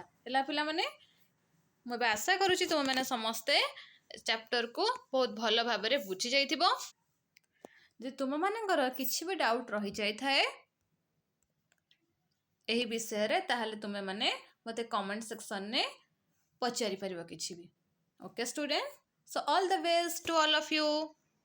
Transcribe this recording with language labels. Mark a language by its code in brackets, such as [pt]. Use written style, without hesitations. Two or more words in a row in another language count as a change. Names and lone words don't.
[or] ହେଲା ପିଲାମାନେ, ମୁଁ ଏବେ ଆଶା କରୁଛି ତୁମେମାନେ ସମସ୍ତେ ଚାପ୍ଟରକୁ ବହୁତ ଭଲ ଭାବରେ ବୁଝି ଯାଇଥିବ। ଯଦି ତୁମମାନଙ୍କର କିଛି ବି ଡାଉଟ୍ ରହିଯାଇଥାଏ ଏହି ବିଷୟରେ ତାହେଲେ ତୁମେମାନେ ମୋତେ [en] comment sectionରେ [or] ପଚାରିପାରିବ କିଛି ବି। [en] OK student, so all the best to all of you.